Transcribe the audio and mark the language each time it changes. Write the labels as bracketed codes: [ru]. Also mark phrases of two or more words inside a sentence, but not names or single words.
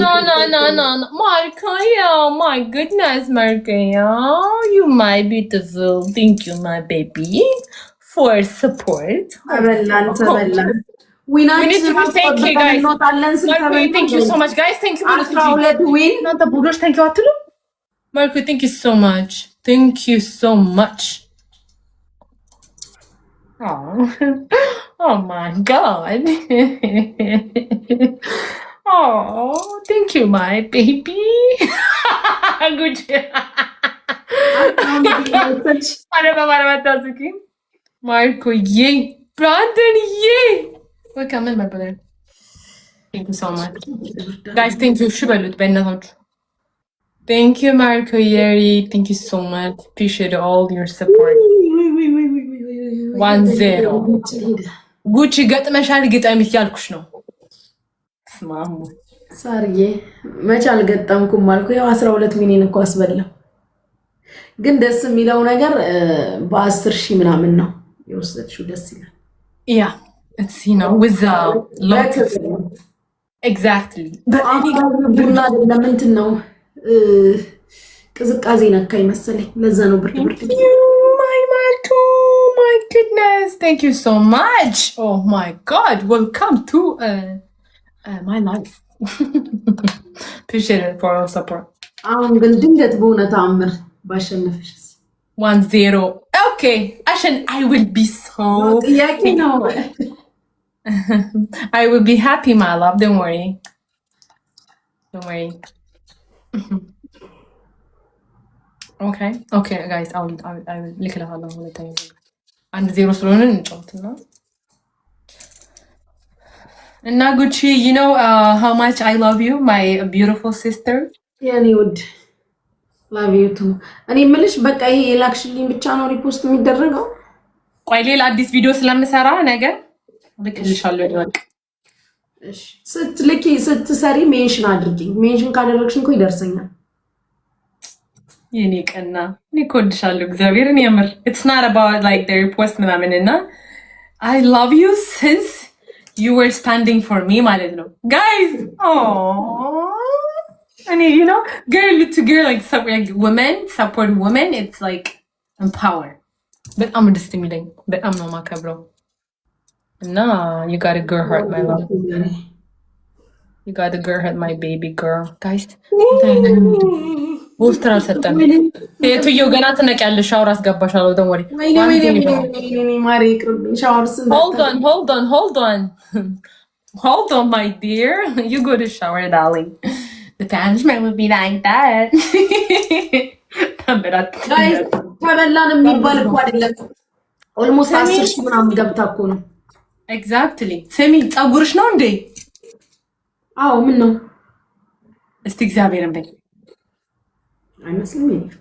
[en] ማርካያ my goodness ማርካያ you my beautiful thank you my baby for support። [am] ተበላን ዊናችንን አስጠብቀን እንወጣለን ስል [en] thank you so much guys thank you 12 ዊን [am] እናንተ ቡዶች [en] thank you አትሉ? ማርኮ thank you so much thank you so much። Oh my God. Oh, thank you, my baby. Good job. Marco, yay. Brandon, yay. Welcome in, my brother. Thank you so much. Guys, thank you. Thank you, Marco Yeri. Thank you so much. Appreciate all your support. [am] 1-0 ጉቺ ገጥመሻል። ግጠም እያልኩሽ ነው። ስማሙ ሳርዬ መች አልገጠምኩም አልኩ። ያው 12 ሚሊዮን እኮ አስበላው። ግን ደስ የሚለው ነገር በ10 ሺህ ምናምን ነው የወሰድሽው። ደስ ይላል። ያ እሺ ነው [en] with a lot exactly [am] ቡና ለምንድን ነው ቅዝቃዜ ነካኝ መሰለኝ። ለዛ ነው ብርድ [en] my goodness, thank you so much. Oh my God, welcome to my life. Appreciate it for all support. [am] አሁን ግን ድንገት በሆነ ተአምር ባሸነፍሽስ? [en] 1-0 okay. I will be so [am] ጥያቄ ነው። [en] I will be happy, my love. Don't worry. Okay, guys. I will ልክልሃለሁ። 1-0 [am] ስለሆነ እንጫወትና እና [en] ጉቺ you know how much I love you, my beautiful sister. [am] የኔ ውድ [en] love you too. [am] እኔ የምልሽ በቃ ይሄ የላክሽልኝ ብቻ ነው ሪፖስት የሚደረገው? ቆይ ሌላ አዲስ ቪዲዮ ስለምሰራ ነገር ልክልሻለሁ። በቃ እሺ፣ ስትሰሪ ሜንሽን አድርጊኝ። ሜንሽን ካደረግሽኝ እኮ ይደርሰኛል። የኔ ቀና እኔ እኮድሻለሁ እግዚአብሔርን የምር [en] it's not about like the repost [am] ምናምን እና [en] I love you since you were standing for me [am] ማለት ነው [en] guys. and you know girl to girl like women support women, it's like empower. [am] በጣም ደስ የሚለኝ በጣም ነው ማከብረው እና [en] you got a girl heart my love, you got a girl heart my baby girl guys. [am] ቦስተር አልሰጠም። የቱየው ገና ትነቂያለሽ። ሻወር አስገባሻለሁ። [en] don't worry. Hold on my dear. You go to shower darling. The punishment will be like that. [am] ተበላን የሚባል እኮ አይደለም። ኦልሞስት 10 ሺህ ምናምን ገብታ እኮ ነው። ኤግዛክትሊ። ስሚ ፀጉርሽ ነው እንዴ? አዎ ምን ነው? እስቲ እግዚአብሔርን በይ አይመስልም? ይፍቅር